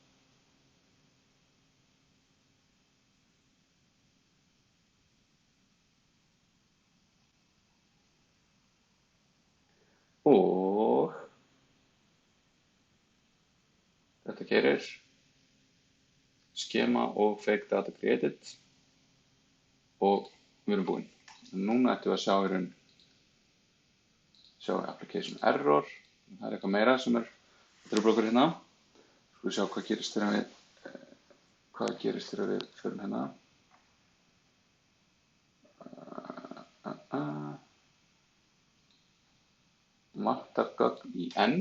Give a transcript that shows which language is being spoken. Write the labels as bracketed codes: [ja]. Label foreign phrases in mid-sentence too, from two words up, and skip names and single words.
[is] Og þetta keyrir skema og [en] fake data created [is] og við erum búin. Núna ættum við að sjá í raun [en] application error. [is] Það er eitthvað meira sem er blokkur hérna. Svo við sjá hvað gerist þegar við förum hérna. Vantar gögn í env.